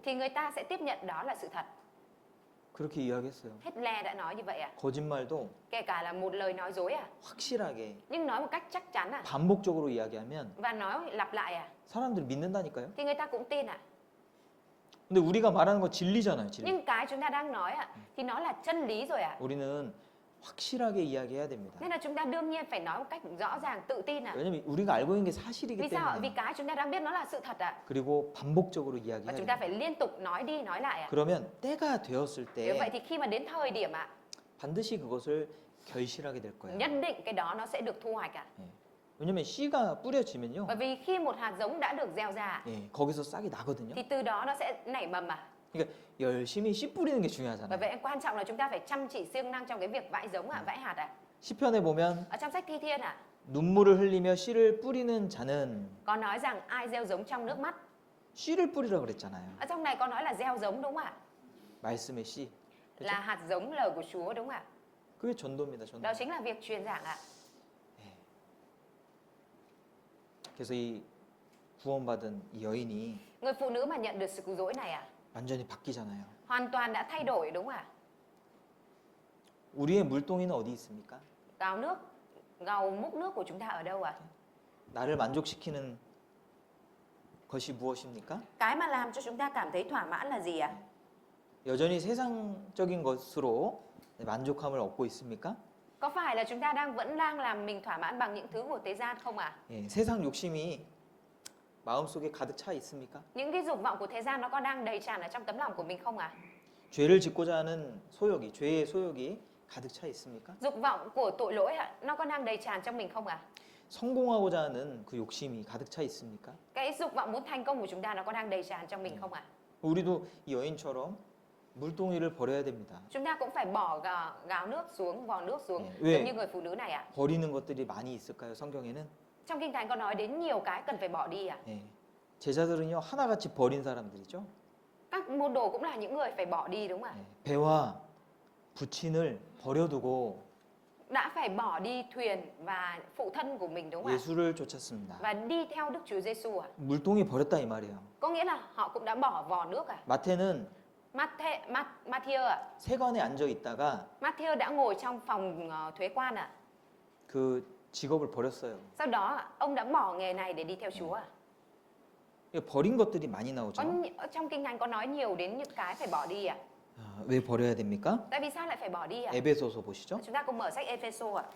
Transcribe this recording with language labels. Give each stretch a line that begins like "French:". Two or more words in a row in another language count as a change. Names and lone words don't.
Vietnamese: thì người ta sẽ tiếp nhận đó là sự thật.
Korean: 그렇게 이야기했어요.
Vietnamese: Hitler đã nói như vậy ạ.
Korean: 거짓말도
Vietnamese: Kể cả là một lời nói dối ạ,
Korean: 확실하게
Vietnamese: nhưng nói một cách chắc chắn ạ
Korean: 반복적으로 이야기하면
Vietnamese: và nói lặp lại ạ
Korean: 사람들이 믿는다니까요.
Vietnamese: thì người ta cũng tin ạ.
Korean: 근데 우리가 말하는 거 진리잖아요, 진리.
Vietnamese: Nhưng cái chúng ta đang nói ạ thì nó là chân lý rồi ạ.
Korean: 우리는 확실하게 이야기해야 됩니다.
Vietnamese: Nên là chúng ta đương nhiên phải nói một cách rõ ràng, tự tin ạ.
Korean: 왜냐면 우리가 알고 있는 게 사실이기
Vietnamese: Vì sao ạ? Vì
Korean: 때문에.
Vietnamese: cái chúng ta đang biết nó là sự thật ạ.
Korean: 그리고 반복적으로
Vietnamese: Và
Korean: 이야기해야
Vietnamese: chúng ta
Korean: 돼요.
Vietnamese: phải liên tục nói đi nói lại ạ.
Korean: 그러면 때가 되었을
Vietnamese: Nếu vậy
Korean: 때
Vietnamese: thì khi mà đến thời điểm ạ,
Korean: 반드시 그것을 결실하게 될 거예요.
Vietnamese: nhất định cái đó nó sẽ được thu hoạch ạ.
Korean: 왜냐면 씨가 뿌려지면요.
Vietnamese: Bởi vì khi một hạt giống đã được gieo ra
Korean: 예, 거기서 싹이 나거든요.
Vietnamese: thì từ đó nó sẽ nảy mầm ạ.
Korean: 그러니까 열심히 씨 뿌리는 게
Vietnamese: Bởi
Korean: 중요하잖아요.
Vietnamese: vậy quan trọng là chúng ta phải chăm chỉ siêng năng trong cái việc vãi giống ạ, vãi hạt ạ.
Korean: 시편에 보면
Vietnamese: Ở trong sách Thi Thiên ạ,
Korean: 눈물을 흘리며 씨를 뿌리는 자는
Vietnamese: có nói rằng ai gieo giống trong nước mắt.
Korean: 씨를 뿌리라 그랬잖아요.
Vietnamese: Ở trong này có nói là gieo giống đúng không ạ?
Korean: 말씀의 씨.
Vietnamese: Là hạt giống lời của Chúa đúng không ạ?
Korean: 그게 전도입니다. 전도.
Vietnamese: Đó chính là việc truyền giảng ạ.
Korean: 그래서 이 구원받은 이 여인이
Vietnamese: Người phụ nữ mà nhận được sự cứu rỗi này ạ,
Korean: 완전히 바뀌잖아요.
Vietnamese: hoàn toàn đã thay đổi đúng không ạ?
Korean: 우리의 물동이는 어디 있습니까?
Vietnamese: Gáo nước, gầu múc nước của chúng ta ở đâu ạ?
Korean: 나를 만족시키는 것이 무엇입니까?
Vietnamese: Cái mà làm cho chúng ta cảm thấy thỏa mãn là gì ạ?
Korean: 여전히 세상적인 것으로 만족함을 얻고 있습니까?
Vietnamese: Có phải là chúng ta vẫn đang làm mình thỏa mãn bằng những thứ của thế gian không ạ?
Korean: 예, 세상 욕심이 마음속에 가득 차 있습니까?
Vietnamese: Những cái dục vọng của thế gian nó có đang đầy tràn ở trong tấm lòng của mình không ạ?
Korean: 죄를 짓고자 하는 소욕이, 죄의 소욕이 가득 차 있습니까?
Vietnamese: Dục vọng của tội lỗi ạ, nó có đang đầy tràn trong mình không ạ?
Korean: 성공하고자 하는 그 욕심이 가득 차 있습니까?
Vietnamese: Cái dục vọng muốn thành công của chúng ta nó có đang đầy tràn trong mình không ạ?
Korean: 우리도 이 여인처럼 물동이를 버려야 됩니다.
Vietnamese: Chúng ta cũng phải bỏ gáo nước xuống, vò nước xuống
Korean: 왜?
Vietnamese: giống như người phụ nữ này ạ.
Korean: 버리는 것들이 많이 있을까요? 성경에는?
Vietnamese: Trong kinh thánh có nói đến nhiều cái cần phải bỏ đi ạ.
Korean: 예. 제자들은요 하나같이 버린 사람들이죠.
Vietnamese: Các môn đồ cũng là những người phải bỏ đi đúng không ạ?
Korean: 예. 배와 부친을 버려두고
Vietnamese: Đã phải bỏ đi thuyền và phụ thân của mình đúng không ạ?
Korean: 예수를 쫓았습니다.
Vietnamese: Và đi theo Đức Chúa Giêsu ạ.
Korean: 물동이 버렸다 이 말이에요.
Vietnamese: Có nghĩa là họ cũng đã bỏ vò nước ạ.
Korean: 마태는
Vietnamese: Matthew ạ.
Korean: 세관에 앉아 있다가
Vietnamese: Matthew đã ngồi trong phòng thuế quan ạ.
Korean: 그 직업을 버렸어요.
Vietnamese: Sau đó ông đã bỏ nghề này để đi theo Chúa ạ.
Korean: 버린 것들이 많이 나오죠.
Vietnamese: Trong kinh thánh có nói nhiều đến những cái phải bỏ đi ạ.
Korean: 왜 버려야 됩니까?
Vietnamese: Tại vì sao lại phải bỏ đi ạ?
Korean: 에베소서 보시죠.
Vietnamese: Chúng ta cùng mở sách Ephesos ạ.